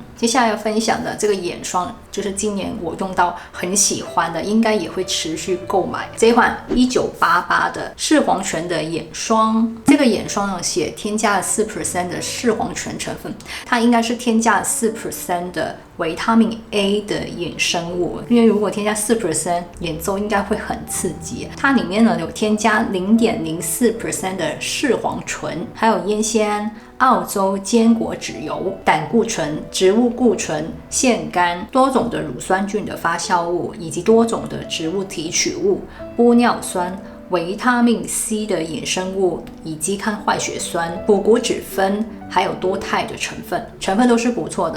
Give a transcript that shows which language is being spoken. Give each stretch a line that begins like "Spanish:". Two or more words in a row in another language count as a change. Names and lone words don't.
Chinese: 接下來要分享的這個眼霜，就是今年我用到很喜歡的，應該也會持續購買。這款1988的視黃泉的眼霜，這個眼霜呢寫添加了4% 的視黃泉成分，它應該是添加了4% 的維他命 A 的衍生物，因為如果添加4%，眼周應該會很刺激。它裡面呢有添加0.04% 的視黃醇，還有煙酰胺、澳洲堅果脂油、膽固醇、植物固醇、腺苷、多種的乳酸菌的發酵物，以及多種的植物提取物、玻尿酸、 維他命 C 的衍生物、乙基抗壞血酸、補骨脂酚，還有多肽的成分都是不錯的。